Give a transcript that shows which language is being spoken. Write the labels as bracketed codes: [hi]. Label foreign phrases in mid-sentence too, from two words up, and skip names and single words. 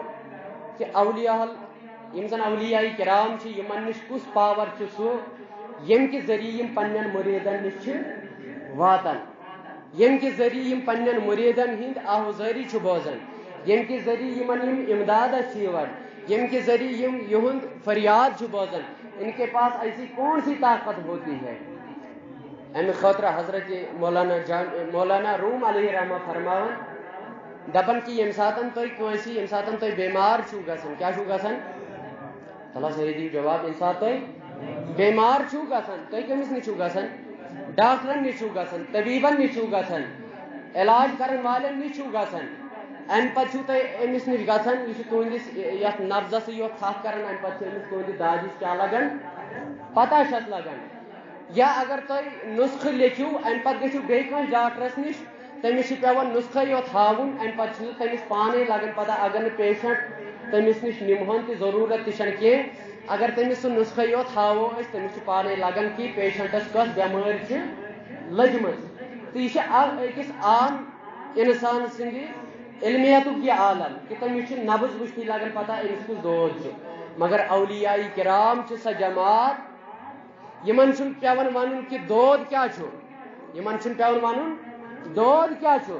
[ks] کہ اولیاء یم زن اولیاء کرام چھ یمن نش کس پاور چھ سو یم کے ذریعہ یم پنن مریدن نش واتن یم کے ذریعہ یم پنن مریدن ہند آہوزاری چھ بوزن یم کے ذریعہ یمن یم امداد چھ یم کے ذریعہ یم یہند فریاد چھ بوزن [ur] ان کے پاس ایسی کون سی طاقت ہوتی ہے. [ks] امہ خاطر حضرت مولانا روم علیہ رحمہ فرماون دپن کہ یم ساتن تھی کنسی یم ساتن تھی بیمار چھو گسن کیا چھو گسن تلا صحیح دی جواب یم سات تھی بیمار چھو گسن تھی کمس نش چھو گسن ڈاکٹرن نش چھو گسن طبیبن نش چھو گسن علاج کرن والن نش چھو گسن ام پتہ چھو تھی امس نش گسن یہ تہندس یت نبزس یوت تھپ کران ام پتہ امس تہندس دادس کیا لگان پتہ چھس لگان یا اگر تھی نسخہ لیکھو ام پتہ گژھو بیٚیہِ کانٛہہ ڈاکٹرس نش تمس پیوان نسخہ یوت ہاون ام پتہ تمس پانے لگان پتہ اگر نہ پیشنٹ تمس نش نمہن تہ ضرورت تہ کی اگر تمس سہ نسخہ یوت ہاوو تمس پانے لگان کہ پیشنٹس کس بیمار لجم تو یہ اکس عام انسان سندی علمیت یہ عالم کہ تمس نبز وچھنی لگان پتہ امس کس دود مگر اولیاء کرام سہ جماعت یمن چھن پیوان ونن کہ دود کیا چھو یمن چھن پیوان ونن دود کیا چھو.